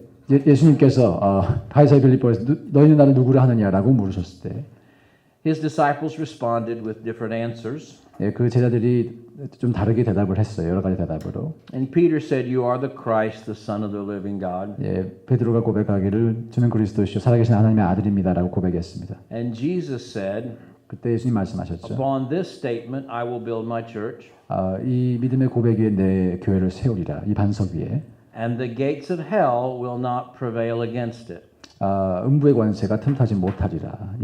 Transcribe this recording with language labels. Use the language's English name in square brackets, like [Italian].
[Korean] 예수님께서 가이사의 빌립보에서 너희는 나를 누구라 하느냐라고 물으셨을 때 [English] his disciples responded with different answers. [Korean] 그 제자들이 좀 다르게 대답을 했어요. 여러 가지 대답으로. [English] And Peter said, "You are the Christ, the Son of the living God." [Korean] 베드로가 고백하기를 주는 그리스도시요 살아계신 하나님의 아들입니다라고 고백했습니다. [English] And Jesus said, [Korean] 그때 예수님 말씀하셨죠. [English] "Upon this statement I will build my church, [Korean] 이 믿음의 고백 위에 내 교회를 세우리라. 이 반석 위에. [English] and the gates of hell will not prevail against it." [Korean] 음부의 권세가 틈타지 못하리라.